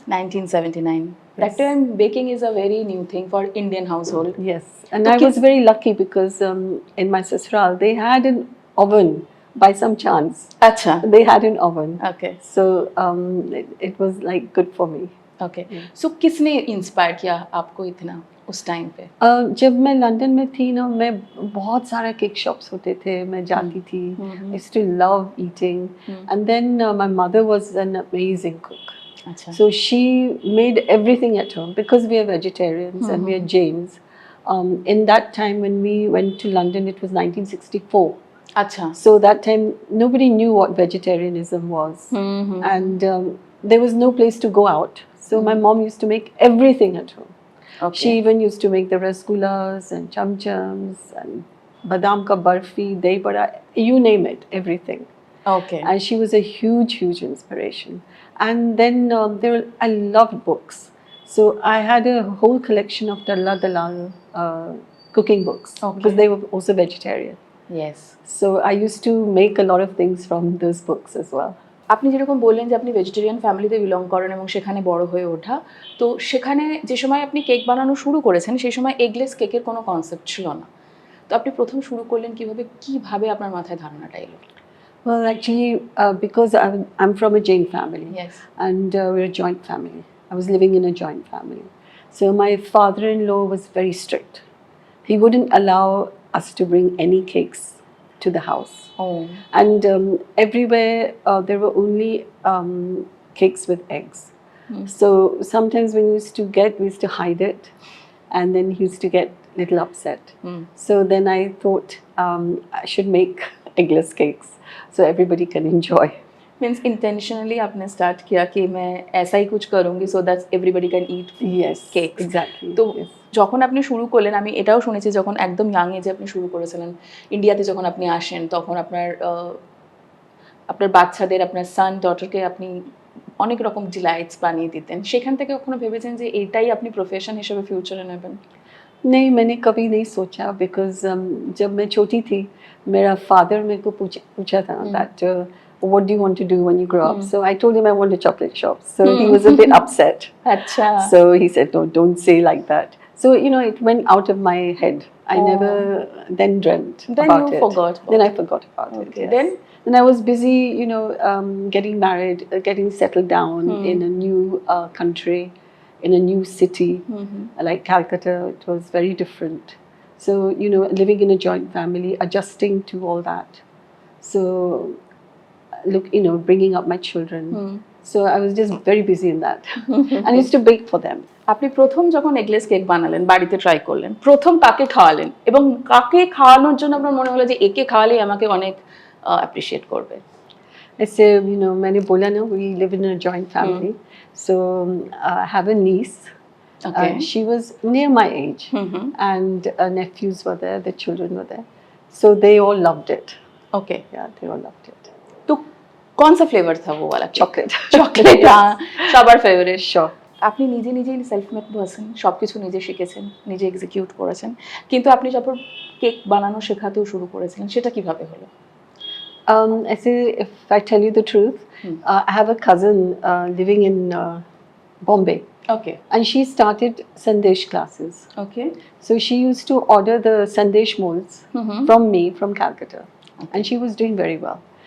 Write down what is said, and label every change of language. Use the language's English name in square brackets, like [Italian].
[English] 1979. Yes. That time baking is a very new thing for Indian household. Yes, and I was very lucky because in my sasural they had an oven by some chance. [Hindi] अच्छा। [English] They had an oven. Okay. So it was like good for me. Okay. [Hindi] So किसने inspire किया आपको इतना उस time पे? जब मैं लंदन में थी ना, मैं बहुत सारे केक शॉप्स होते थे, मैं जाती थी. [English] I used to love eating. And then my mother was an amazing cook. [Hindi] अच्छा। [English] So she made everything at home because we are vegetarians and we are Jains. In that time when we went to London, it was 1964. [Hindi] अच्छा। [English] So that time nobody knew what vegetarianism was, and there was no place to go out. So my mom used to make everything at home. Okay. She even used to make the rasgullas and cham-chams and badam ka barfi, dahi bada, you name it, everything. Okay. And she was a huge inspiration. And then I loved books. So I had a whole collection of Dalla Dalal cooking books. Okay. Because they were also vegetarian. Yes. So I used to make a lot of things from those books as well. [Bangla] আপনি যেরকম বললেন যে আপনি vegetarian ফ্যামিলিতে belong করেন এবং সেখানে বড় হয়ে ওঠা, তো সেখানে যে সময় আপনি কেক বানানো শুরু করেছেন সেই সময় এগলেস কেকের কোনো কনসেপ্ট ছিল না। তো আপনি প্রথম শুরু করলেন কিভাবে আপনার মাথায় ধারণাটা এলো? [English] Well, actually, because I'm from a Jain family. Yes. And we're a joint family. I was living in a joint family. So my father-in-law was very strict. He wouldn't allow us to bring any cakes to the house. Oh. And everywhere there were only cakes with eggs. So sometimes when we used to hide it, and then he used to get a little upset. So then I thought I should make eggless cakes so everybody can enjoy. [Hindi] Means intentionally आपने start किया कि मैं ऐसा ही कुछ करूँगी [English] So that everybody can eat Yes, cakes. exactly. [Bangla] তো [English] yes. [Bangla] যখন আপনি শুরু করলেন, আমি এটাও শুনেছি যখন একদম ইয়াং এজে আপনি শুরু করেছিলেন, ইন্ডিয়াতে যখন আপনি আসেন তখন আপনার বাচ্চাদের, আপনার সান ডটারকে আপনি অনেক রকম ডিলাইটস বানিয়ে দিতেন। সেখান থেকে কখনো ভেবেছেন যে এটাই আপনি প্রফেশন হিসেবে ফিউচারে নেবেন? [Hindi] नहीं, मैंने कभी नहीं सोचा बिकॉज जब मैं छोटी थी मेरा फादर मेरे को पूछा था [English] that what do you want to do when you grow up? So I told him I want a chocolate shop. So he was a bit upset. [Hindi] अच्छा। [English] So he said, no, don't say like that. So it went out of my head. I never then dreamt Then about you it. forgot about Then it. I forgot about it. Okay. Yes. Then I was busy, getting married, getting settled down in a new country, in a new city, like Calcutta. It was very different. So, living in a joint family, adjusting to all that. So, bringing up my children. So I was just very busy in that. And I used to bake for them. [Bangla] আপনি প্রথম যখন eggless cake বানালেন, বাড়িতে try করলেন, প্রথম কাকে খাওয়ালেন এবং কাকে খাওয়ানোর জন্য আপনার মনে হলো যে একে খাওয়ালে আমাকে অনেক অ্যাপ্রিশিয়েট করবে? [English] I say, [Hindi] मैंने बोला ना, [English] we live in a joint family. So I have a niece. Okay She was near my age, and nephews were there, the children were there. So they all loved it. Okay Yeah, they all loved it. [Hindi] তো कौन सा flavour था वो वाला? [English] Chocolate. [Bangla] Chocolate সবার favourite. [English] Sure. [Bangla] আপনি নিজে নিজেই সেলফ মেড পারসন, সব কিছু নিজে শিখেছেন, নিজে এক্সিকিউট করেছেন, কিন্তু আপনি যখন কেক বানানো শেখাতেও শুরু করেছিলেন, সেটা কিভাবে হলো? [English] I say, if I tell you the truth, I have a cousin living in Bombay, okay and she started Sandesh classes. Okay So she used to order the Sandesh molds from me from Calcutta, and she was doing very well.